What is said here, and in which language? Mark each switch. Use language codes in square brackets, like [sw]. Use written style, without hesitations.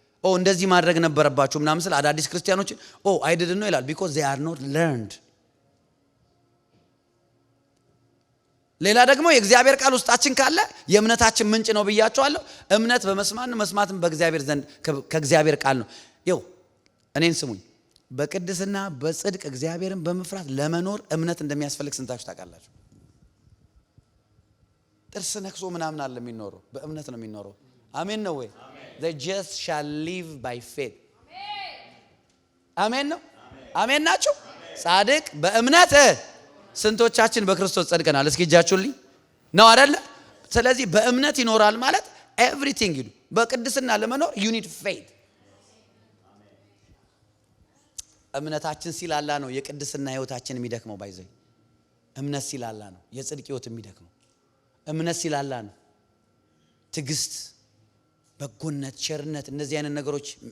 [am] እንደዚህ ማድረግ ነበረባችሁ ምናምን ስለ አዳዲስ ክርስቲያኖችን አይ ዲድንት ኖ ይላል። [en] because they are not learned። [am] ሌላ ደግሞ የእግዚአብሔር ቃል ውስጣችን ካለ የእምነታችን ምንጭ ነው ብያቸዋለሁ። እምነት በመስማት ነው፣ መስማትም በእግዚአብሔር ዘንድ ከእግዚአብሔር ቃል ነው። እኔን ስሙኝ። በቅድስና በጽድቅ እግዚአብሔርን በመፍራት ለመኖር እምነት እንደሚያስፈልግ ስንታችሁ ታውቃላችሁ? ጥርስ ነክሶ ምናምን አለ የሚኖረው፣ በእምነት ነው የሚኖረው። አሜን ነው ወይ? [en] the just shall live by faith። [am] አሜን ነው። አሜን ናችሁ? ጻድቅ በእምነት ስንቶቻችን በክርስቶስ ጸድቀናል? እስኪ እጃችሁልኝ ነው አይደለ? ስለዚህ በእምነት ይኖራል ማለት ኤቭሪቲንግ ይዱ። በቅድስና ለመኖር [en] you need faith። [am] እምነታችን ሲላላ ነው የቅድስና ህይወታችን የሚደክመው። ባይዘይ እምነት ሲላላ ነው የጽድቅ ህይወት የሚደክመው። እምነት ሲላላ ነው ትዕግስት፣ በጎነት፣ ቸርነት እነዚህ አይነት ነገሮች